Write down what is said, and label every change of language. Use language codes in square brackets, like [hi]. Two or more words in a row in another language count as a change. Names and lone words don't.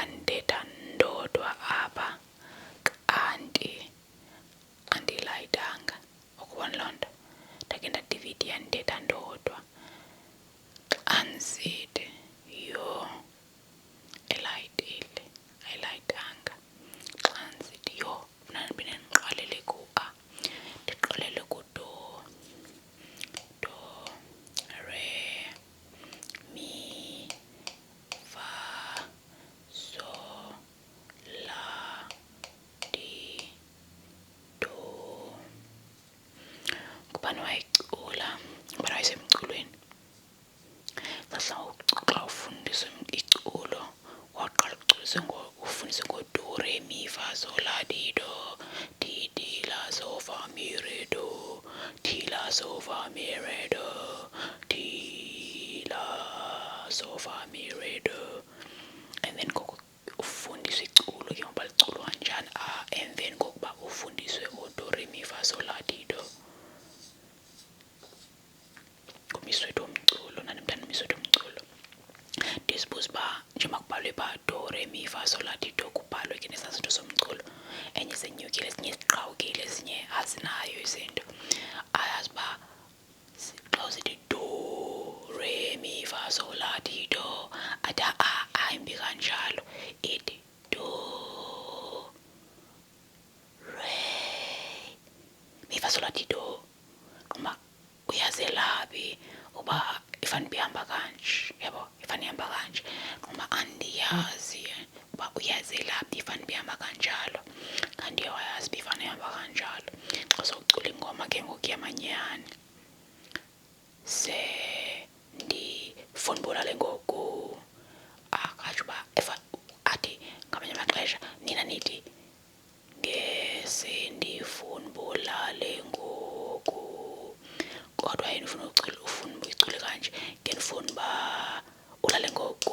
[xh] ndithetha ndodwa apha kanti andiyilayitanga ukubona loo nto ndake ndadividiya ndithetha ndodwa xa ndisithi yho elayitile ayilayitanga xa ndisithi yho mna ndibine ndiqalele ku-A ndiqalele ku- do re mi fa so la ti do ngubani wayicula ngubani wayesemculweni xa ufundiswe iculo waqala ufundiswe ngo-do re mi fa sol la ti do ti ti la so fa mi re do ti la so fa mi re do ti la so fa mi re do, [en] and then [xh] ufundiswe iculo ke ngoba liculo kanjani [en] and then [xh] kokuba ufundiswe o-do re mi fa sol la ti do kumiswethu womculo nanemntana umiswethu womculo. Ndisibuza uba njengoba kubhalwe phaa do re mi fa sol la ti do kubhalwe ke nesaa zinto somculo, enye senyukile ezinye ziqhawukile ezinye azinayo izinto. Ayazi uba xa usithi do re mi fa sol la ti do athi ayimbi kanjalo, ithi do re mi fa sol la ti do. Qomba uyazelaphi uba ifane ihamba kanje, yabo ifane ihamba kanje. Qomba andiyazi uba uyazelaphi ifane ihamba kanjalo, kanti wayazi uba ifane ihamba kanjalo. Xa sowucula ingoma ke ngoku yamanyani se ndifuna ubulale ngoku akatsho uba athi ngamanye amaxesha nina nithi ngesendifuna ubulale ngoku, kodwa yena ufuna uyicule kanje ngendifuna uba ulale ngoku.